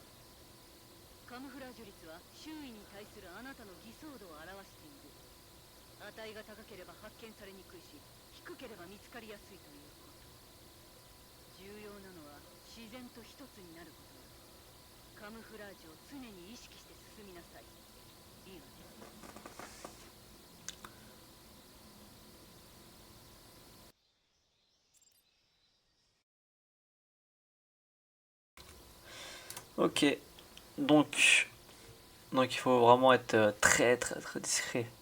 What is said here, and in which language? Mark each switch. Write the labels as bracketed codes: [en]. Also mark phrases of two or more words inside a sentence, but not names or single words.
[ja] カムフラージュ率は周囲に対するあなたの偽装度を表している。値が高ければ発見されにくいし、低ければ見つかりやすいということ。重要なのは自然と一つになることだ。カムフラージュを常に意識して進みなさい。いいわね。 [fr] Ok, donc il faut vraiment être très discret.